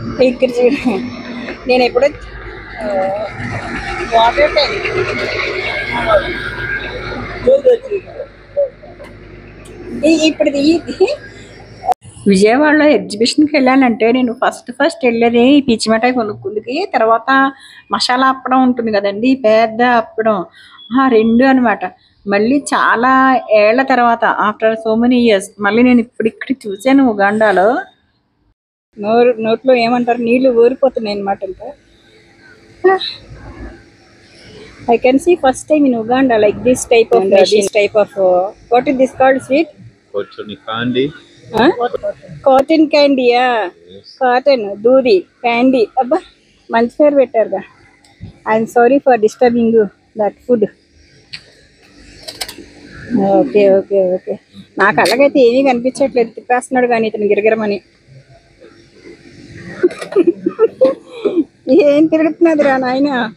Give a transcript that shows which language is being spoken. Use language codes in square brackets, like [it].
[te] ఇక్కడ చూడ, నేను ఎప్పుడో వాటర్ ట్యాంక్ ఇప్పుడు విజయవాడలో ఎగ్జిబిషన్కి వెళ్ళానంటే నేను ఫస్ట్ వెళ్ళేది ఈ పిచ్చి మిఠాయి కొనుక్కుందికి. తర్వాత మసాలా అప్పడం ఉంటుంది కదండి, పెద్ద అప్పడం, 2 అనమాట. మళ్ళీ చాలా ఏళ్ల తర్వాత, [en] after so many years, [te] మళ్ళీ నేను ఇక్కడ చూసాను ఉగాండాలో. నోట్లో ఏమంటారు, నీళ్లు ఊరిపోతున్నాయి అనమాట. [en] ఇంకా I can see first time in Uganda like this type of machine, this type of what is this called, sweet? Cotton candy. Cotton candy, yeah. Yes. Cotton, doodi, candy. [te] Abba, manchi పేరు పెట్టారుగా. [en] I'm sorry for disturbing you that food. Okay. [te] నాకు అలాగైతే ఏమీ కనిపించట్లేదు, తిప్పేస్తున్నాడు కానీ ఇతను గిరగిరమని. ఏం తిరుగుతున్నది రా నాయన?